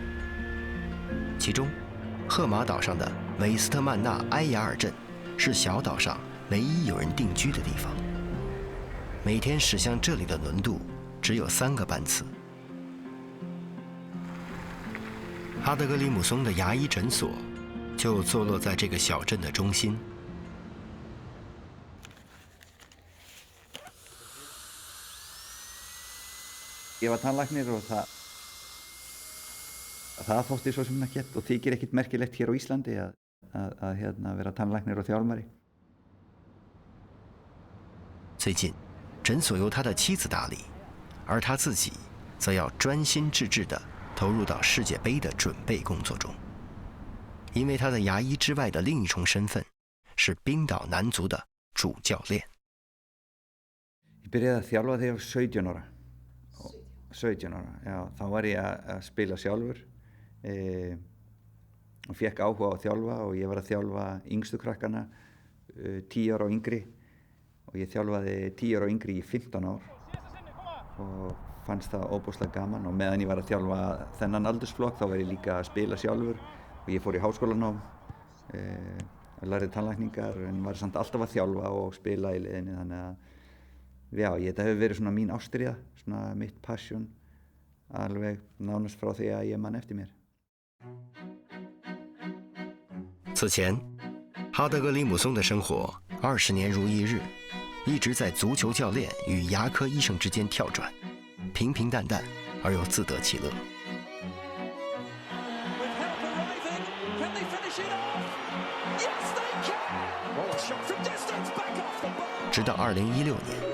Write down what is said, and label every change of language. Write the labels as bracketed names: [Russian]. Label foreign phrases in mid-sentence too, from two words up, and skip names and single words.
[Chinese] 其中，赫马岛上的韦斯特曼纳埃雅尔镇是小岛上唯一有人定居的地方。每天驶向这里的轮渡只有3个班次。哈德格里姆松的牙医诊所就坐落在这个小镇的中心。 [Icelandic] Ég var tannlæknir og það þótti svo sem ekkert og þykir ekkert merkilegt hér á Íslandi að vera tannlæknir og þjálfari. [Chinese] 最近，诊所由他的妻子打理，而他自己则要专心致志地投入到世界杯的准备工作中。因为他的牙医之外的另一重身份是冰岛男足的主教练。 [Icelandic] Ég byrjaði að þjálfa þegar ég var 17 ára. 17 ára, já, þá var ég að spila sjálfur og fékk áhuga á að þjálfa og ég var að þjálfa yngstu krakkana 10 ára og yngri og ég þjálfaði 10 ára og yngri í 15 ár og fannst það óbúslega gaman og meðan ég var að þjálfa þennan aldursflokk þá var ég líka að spila sjálfur og ég fór í háskólanám lærði tannlækningar en var samt alltaf að þjálfa og spila í liðinni þannig að já, þetta hefur verið svona mín ástríða, svona mitt passion, alveg nánast frá því að ég man eftir mér. [Chinese] 此前，哈德格里姆松的生活20年如一日，一直在足球教练与牙科医生之间跳转，平平淡淡而又自得其乐。直到2016年。